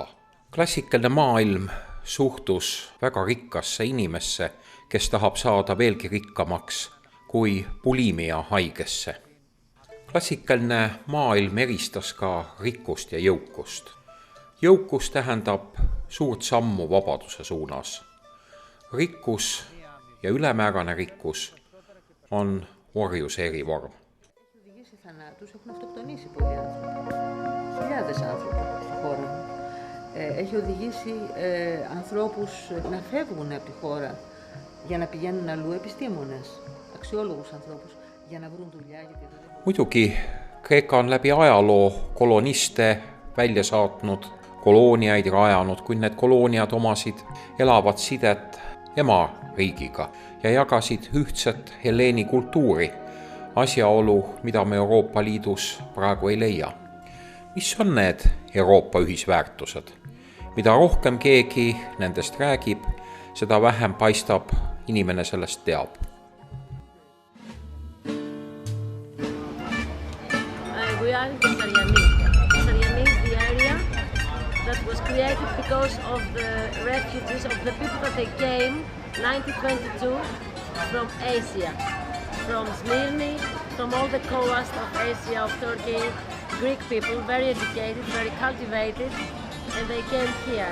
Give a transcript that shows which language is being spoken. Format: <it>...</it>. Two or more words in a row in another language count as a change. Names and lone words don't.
<et>Klassikaline maailm suhtus väga rikkasse inimesse, kes tahab saada veelgi rikkamaks kui bulimia haigesse. Klassikaline maailm eristas ka rikkust ja jõukust. Jõukus tähendab suurt sammu vabaduse suunas. Rikkus ja ülemäärane rikkus on orjuse erivorm.</et> <el>Τους έχουν αυτοκτονήσει πολλοί άνθρωποι. Χιλιάδες άνθρωποι στη χώρα μου. Έχει οδηγήσει ανθρώπους να φεύγουν από τη χώρα για να πηγαίνουν αλλού, επιστήμονες, αξιόλογους ανθρώπους, για να βρουν δουλειά.</el> <et>Muidugi, Kreeka on läbi ajaloo koloniste välja saatnud, kolooniaid rajanud, kui need kolooniad omasid elavat sidet ema riigiga ja jagasid ühtset helleeni kultuuri, asjaolu, mida me Euroopa Liidus praegu ei leia. Mis on need Euroopa ühisväärtused? Mida rohkem keegi nendest räägib, seda vähem paistab inimene sellest teab.</et> <en>We are in Sarjani. Sarjani is the area that was created because of the refugees, of the people that they came 1922 from Asia, from Smyrni, from all the coast of Asia, of Turkey, Greek people, very educated, very cultivated, and they came here.</en>